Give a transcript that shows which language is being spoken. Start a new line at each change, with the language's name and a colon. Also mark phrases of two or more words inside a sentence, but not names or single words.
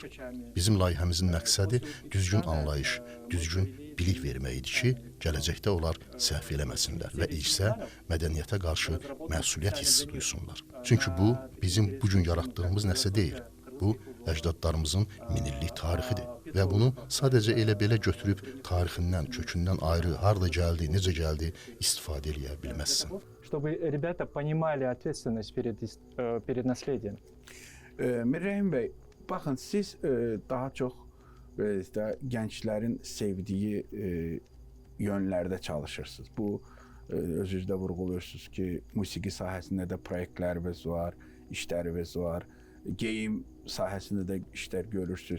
Azerbaijani: Bizim layihəmizin məqsədi düzgün anlayış, düzgün bilik vermək idi ki, gələcəkdə onlar səhv eləməsinlər və irsə, mədəniyyətə qarşı məsuliyyət hissi duysunlar. Çünki bu, bizim bugün yaratdığımız nəsə deyil. Bu, əcdadlarımızın minillik tarixidir. Və bunu sadəcə elə-belə götürüb tarixindən, kökündən ayrı, harda gəldi, necə gəldi istifadə eləyə bilməzsən.
Russian: Чтобы ребята понимали ответственность перед наследием.
Azerbaijani: Mirrəhim bəy, baxın, siz daha çox gənclərin sevdiyi yönlərdə çalışırsınız. Bu, özünüzdə vurğuluyorsunuz ki, musiqi sahəsində də proyektləriniz var, işləriniz var, geyim sahəsində də işlər görürsünüz.